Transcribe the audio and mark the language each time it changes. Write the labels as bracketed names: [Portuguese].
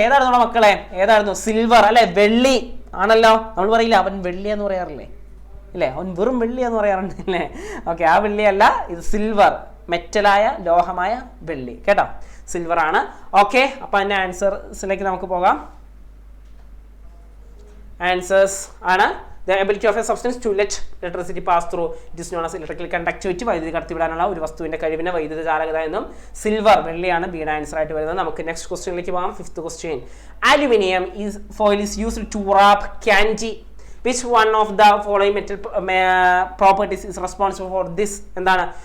[Malayalam] ഏതായിരുന്നു മക്കളെ? ഏതായിരുന്നു? സിൽവർ അല്ലെ? വെള്ളി ആണല്ലോ. നമ്മൾ പറയില്ല അവൻ വെള്ളി എന്ന് പറയാറില്ലേ? ഇല്ലേ? അവൻ വെറും വെള്ളി എന്ന് പറയാറുണ്ട് അല്ലേ? ഓക്കെ, ആ വെള്ളിയല്ല, ഇത് സിൽവർ, മെറ്റലായ ലോഹമായ വെള്ളി കേട്ടോ, സിൽവർ ആണ്. ഓക്കെ, അപ്പൊ അതിന്റെ ആൻസേഴ്സിലേക്ക് നമുക്ക് പോകാം. ആൻസേഴ്സ് ആണ് [English] the ability of a substance to let electricity pass through, it is known as electrical conductivity. [Malayalam] വൈദ്യുതി കടത്തിവിടാനുള്ള ഒരു വസ്തുവിന്റെ കഴിവിനെ വൈദ്യുത ജാലകത എന്നും. സിൽവർ, വെള്ളിയാണ് ബിയുടെ ആൻസർ ആയിട്ട് വരുന്നത്. നമുക്ക് നെക്സ്റ്റ് ക്വസ്റ്റ്യനിലേക്ക് പോകാം. Fifth question, [English] Aluminium foil is used to wrap candy. Which one of the following metal properties is responsible for this? [Malayalam] എന്താണ്?